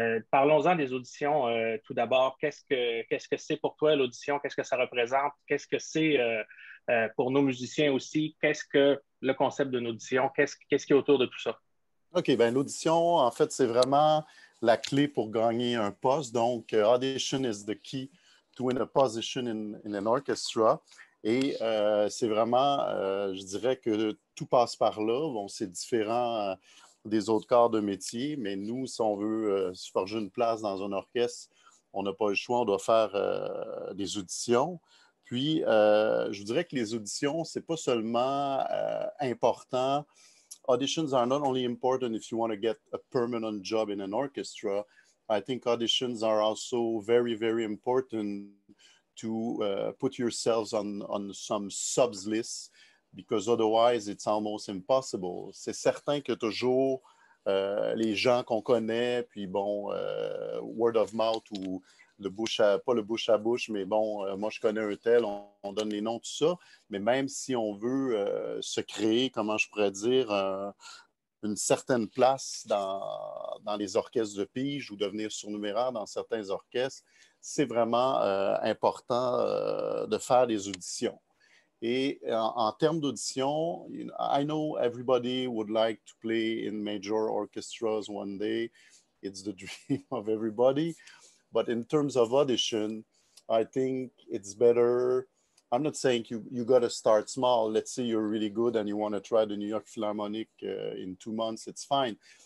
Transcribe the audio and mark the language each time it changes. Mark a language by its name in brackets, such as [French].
[French] Parlons-en des auditions tout d'abord. Qu'est-ce que c'est pour toi l'audition? Qu'est-ce que ça représente? Qu'est-ce que c'est pour nos musiciens aussi? Qu'est-ce que le concept d'une audition? Qu'est-ce qui est autour de tout ça? OK, bien l'audition, en fait, c'est vraiment la clé pour gagner un poste. [English] Donc, audition is the key to win a position in an orchestra. [French] Et c'est vraiment, je dirais que tout passe par là. Bon, c'est différent des autres corps de métier, mais nous, si on veut se forger une place dans un orchestre, on n'a pas le choix, on doit faire des auditions. Puis, je vous dirais que les auditions, c'est pas seulement important. [English] Auditions are not only important if you want to get a permanent job in an orchestra. I think auditions are also very, very important to put yourselves on some subs lists because otherwise it's almost impossible. [French] C'est certain que toujours les gens qu'on connaît, puis bon, [English] word of mouth [French] ou pas le bouche à bouche, mais bon, moi je connais un tel, on donne les noms, tout ça. Mais même si on veut se créer, comment je pourrais dire, une certaine place dans les orchestres de pige ou devenir surnuméraire dans certains orchestres, c'est vraiment important de faire des auditions. Et en termes d'audition, [English] I know everybody would like to play in major orchestras one day. It's the dream of everybody. But in terms of audition, I think it's better. I'm not saying you got to start small. Let's say you're really good and you want to try the New York Philharmonic in 2 months, it's fine.